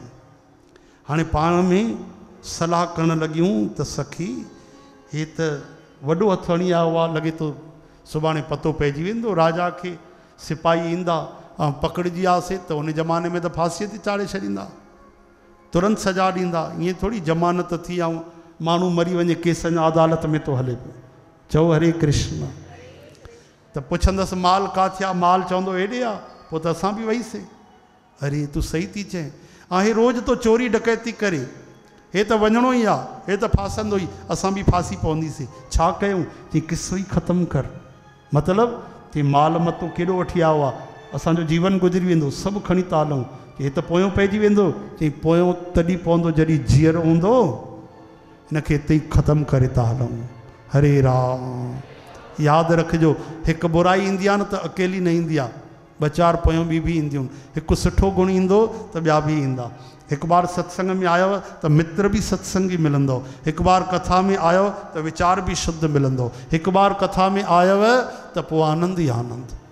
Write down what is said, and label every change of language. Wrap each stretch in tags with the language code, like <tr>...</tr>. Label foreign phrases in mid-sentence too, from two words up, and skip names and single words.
<sd>हाणे पाण में सलाह करणु लॻियूं त सखी हे त वॾो हथु हणी आयो आहे, लॻे थो सुभाणे पतो पइजी वेंदो, राजा खे सिपाही ईंदा ऐं पकड़िजी वियासीं त उन ज़माने में त फांसीअ ते चाढ़े छॾींदा, तुरंत सजा ॾींदा। ईअं थोरी ज़मानत थी ऐं माण्हू मरी वञे केसनि अदालत में थो हले पियो। चओ हरे कृष्ण। त पुछंदसि माल किथे आहे, माल चवंदो हेॾे आहे। पोइ त असां बि वईसीं, अरे तूं सही थी चए, ऐं हे रोज़ तो चोरी डकैती करे, हे त वञणो ई आहे, हे त फासंदो ई, असां बि फांसी पवंदीसीं। छा कयूं? चई किसो ई ख़तमु कर। मतिलबु चई माल मतो केॾो वठी आयो आहे, असांजो जीवन गुज़री वेंदो, सभु खणी था हलूं। हे त पोयों पइजी वेंदो। चई पोयों तॾहिं पवंदो जॾहिं जीअरो हूंदो, हिनखे हिते ई ख़तमु करे था हलूं। हरे राम। यादि रखिजो, हिकु बुराई ईंदी आहे न त अकेली न ईंदी आहे, 2-4 पोयों ॿी बि ईंदियूं। हिकु सुठो गुण ईंदो त ॿिया बि ईंदा। हिकु बार सत्संग में आयो त मित्र बि सत्संगी मिलंदो। हिकु बार कथा में आयो त वीचार बि शुद्ध मिलंदो। हिकु बार कथा में आयव त पोइ आनंद ई आनंद।</sd>